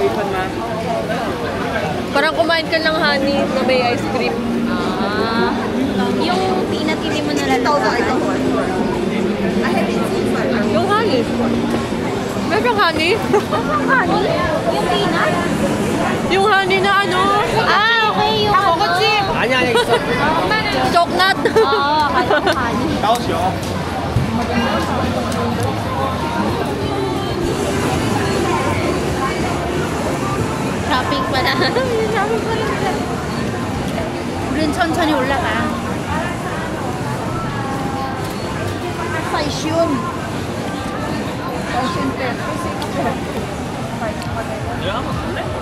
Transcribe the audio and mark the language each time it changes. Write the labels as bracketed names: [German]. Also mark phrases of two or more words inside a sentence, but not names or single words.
[Filipino] Parang kumain ka ng honey na may [English] ice cream. Ah. [Filipino] Yung peanut hindi mo nalalasahan. Yung honey. Meron honey? Honey? Yung peanut? Yung honey na ano? Ah, okay. Yung ano? [Korean] 아니 아니 있어. [Filipino] Chocolate. Oo, akala ko honey. 高雄。 Shopping pala. Shopping pala. [Korean] 우린 천천히 올라가. Fashion. 내가 한번 볼래?